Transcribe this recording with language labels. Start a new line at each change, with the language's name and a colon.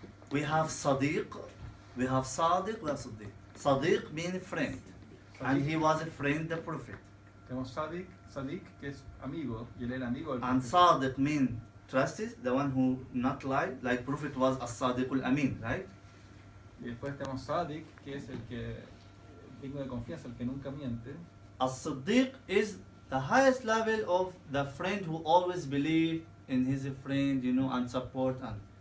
English: We have Sadiq, we have Sadiq, we have Siddiq. Sadiq means friend. And he was a friend of the Prophet.
Spanish: Tenemos Sadiq, que es amigo, y él era amigo del
English: And
Spanish: profeta.
English: Sadiq means trusted, the one who not lie, like Prophet was as-Sadiq al-Amin, right?
Spanish: Y después tenemos Sadiq, que es el que digno de confianza, el que nunca miente.
English: As-Siddiq is the highest level of the friend who always believe in his friend, and support. And